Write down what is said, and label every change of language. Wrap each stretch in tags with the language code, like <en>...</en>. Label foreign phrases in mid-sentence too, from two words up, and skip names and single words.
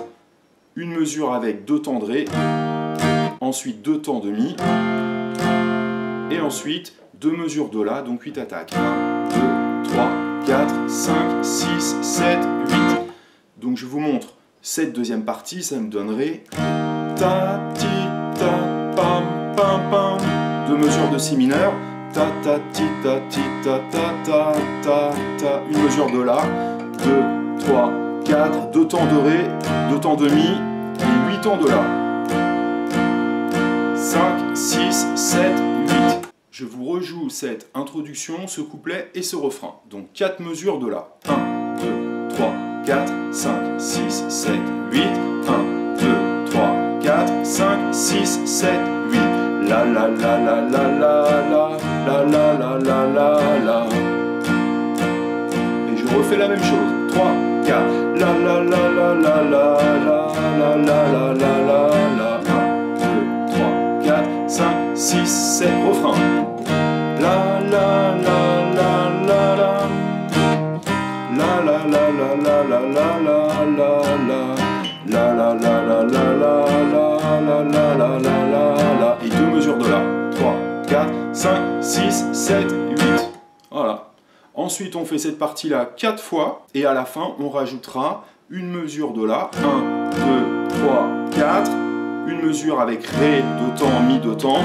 <fr>Une mesure avec deux temps de Ré. Ensuite, deux temps de Mi. Et ensuite, deux mesures de La, donc 8 attaques. 1, 2, 3, 4, 5, 6, 7, 8. Donc je vous montre cette deuxième partie, ça me donnerait ta, ti, ta, pam, pam, pam. Deux mesures de Si mineur. Ta, ta, ti, ta, ti, ta, ta, ta, ta, ta. Une mesure de La. 2, 3, 4. Deux temps de Ré, deux temps de Mi et 8 temps de La. 5, 6, 7, 8. Je vous rejoue cette introduction, ce couplet et ce refrain. Donc 4 mesures de La. 1, 2, 3, 4, 5, 6, 7, 8. 1, 2, 3, 4, 5, 6, 7, 8. La la la la la la la la la la la la la. Et je refais la même chose. 3, 4. La la la la la la la la la la la la. 1, 2, 3, 4, 5, 6, 7. Refrain. La la la la la la. La la la la la la la la la. La la la la la la la la la la. Et deux mesures de La. 3, 4, 5, 6, 7, 8. Voilà. Ensuite, on fait cette partie-là 4 fois. Et à la fin, on rajoutera une mesure de La. 1, 2, 3, 4. Une mesure avec Ré, deux temps, Mi, deux temps.</fr>